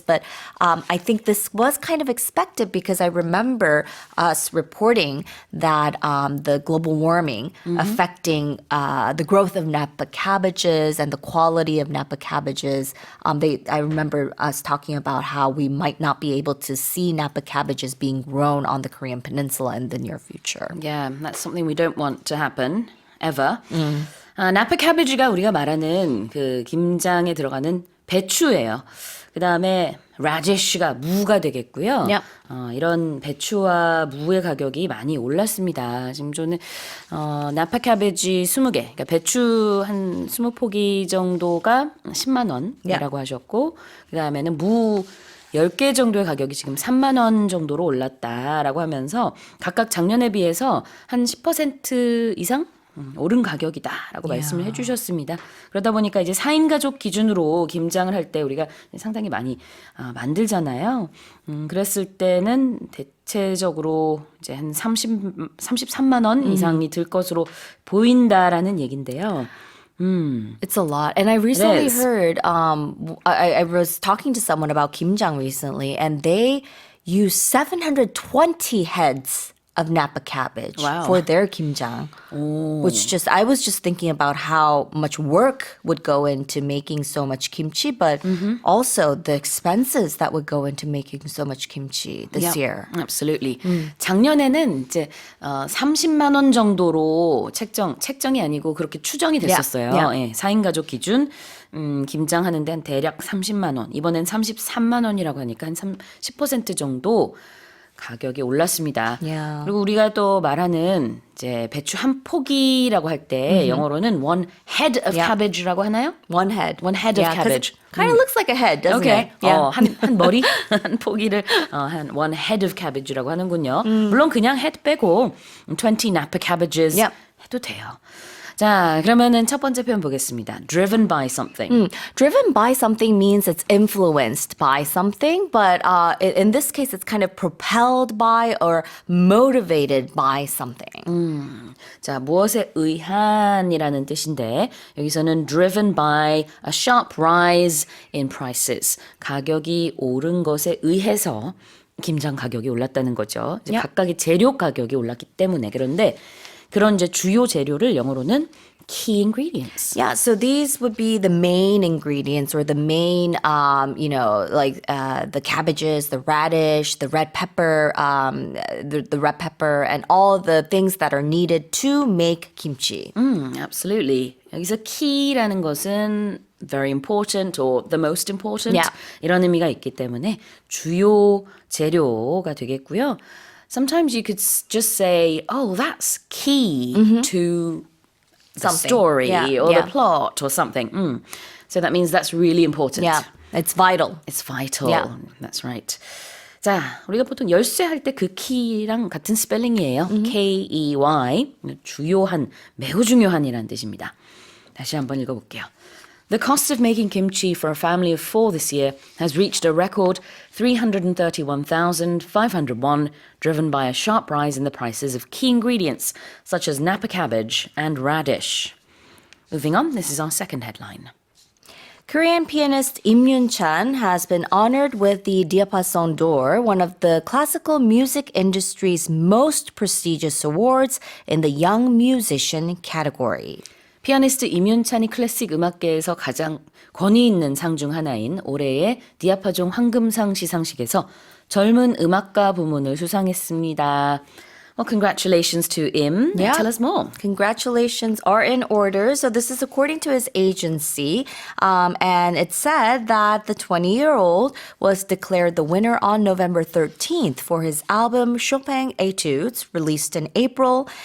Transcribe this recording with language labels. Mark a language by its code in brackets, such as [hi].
[en] But I think this was kind of expected, because I remember us reporting that the global warming affecting the growth of napa cabbages and the quality of napa cabbages. I remember us talking about how we might not be able to see napa cabbages being grown on the Korean Peninsula in the near future. Yeah, that's something we don't want to happen ever. [ko] 나파 캐비지가 우리가 말하는 그 김장에 들어가는 배추예요. 그다음에 radish가 무가 되겠고요. [en] Yep. [ko] 이런 배추와 무의 가격이 많이 올랐습니다. 지금 저는 나파 캐비지 20개, 그러니까 배추 한 20포기 정도가 10만 원이라고 하셨고, 그다음에는 무 10개 정도의 가격이 지금 3만 원 정도로 올랐다라고 하면서 각각 작년에 비해서 한 10% 이상 오른 가격이다라고 말씀을 해주셨습니다. 그러다 보니까 이제 4인 가족 기준으로 김장을 할 때 우리가 상당히 많이 만들잖아요. 그랬을 때는 대체적으로 이제 한 33만 원 이상이 들 것으로 보인다라는 얘긴데요. [en] It's a lot. And I recently is. heard, I was talking to someone about kimjang recently, and they use 720 heads of napa cabbage Wow. for their kimjang, which I was just thinking about how much work would go into making so much kimchi, but also the expenses that would go into making so much kimchi this year. Absolutely. [ko] 작년에는 이제 30만 원 정도로 책정이 아니고 그렇게 추정이 됐었어요. [en] Yeah. [ko] 예, 4인 가족 기준 김장하는데 한 대략 30만 원. 이번엔 33만 원이라고 하니까 한 10% 정도 가격이 올랐습니다. [en] Yeah. [ko] 그리고 우리가 또 말하는 이제 배추 한 포기라고 할 때 영어로는 [en] one head of cabbage [ko] 라고 하나요? [en] One head. One head of cabbage. Kind of looks like a head, doesn't Okay. it? Yeah. [ko] 한 머리 한 포기를 한 [en] one head of cabbage [ko] 라고 하는군요. 물론 그냥 head 빼고 [en] 20 napa cabbages Yep. [ko] 해도 돼요. 자, 그러면은 첫 번째 표현 보겠습니다. [en] Driven by something. Driven by something means it's influenced by something, but in this case, it's kind of propelled by or motivated by something. [ko] 자, 무엇에 의한이라는 뜻인데 여기서는 [en] driven by a sharp rise in prices. [ko] 가격이 오른 것에 의해서 김장 가격이 올랐다는 거죠. 이제 [en] Yeah. [ko] 각각의 재료 가격이 올랐기 때문에 그런데 그런 이제 주요 재료를 영어로는 [en] key ingredients. Yeah, so these would be the main ingredients or the main, like the cabbages, the radish, the red pepper, the red pepper, and all the things that are needed to make kimchi. Absolutely. [ko] 여기서 key라는 것은 [en] very important or the most important Yeah. [ko] 이런 의미가 있기 때문에 주요 재료가 되겠고요. [en] Sometimes you could just say, oh, that's key to the Something. story Yeah, or yeah. the plot or something. So that means that's really important. Yeah, it's vital. It's vital. Yeah. That's right. [ko] 자, 우리가 보통 열쇠 할 때 그 키랑 같은 스펠링이에요. [en] K-E-Y. [ko] 주요한, 매우 중요한이라는 뜻입니다. 다시 한번 읽어볼게요. [en] The cost of making kimchi for a family of 4 this year has reached a record 331,500 won, driven by a sharp rise in the prices of key ingredients such as Napa cabbage and radish. Moving on, this is our second headline. Korean pianist Im Yoon-chan has been honored with the Diapason d'Or, one of the classical music industry's most prestigious awards in the young musician category. [ko] 피아니스트 임윤찬이 클래식 음악계에서 가장 권위 있는 상 중 하나인 올해의 디아파종 황금상 시상식에서 젊은 음악가 부문을 수상했습니다. [en] Well, congratulations to Im. Yeah. Tell us more. Congratulations are in order. So this is according to his agency. And it said that the 20-year-old was declared the winner on November 13th for his album Chopin Etudes, released in April.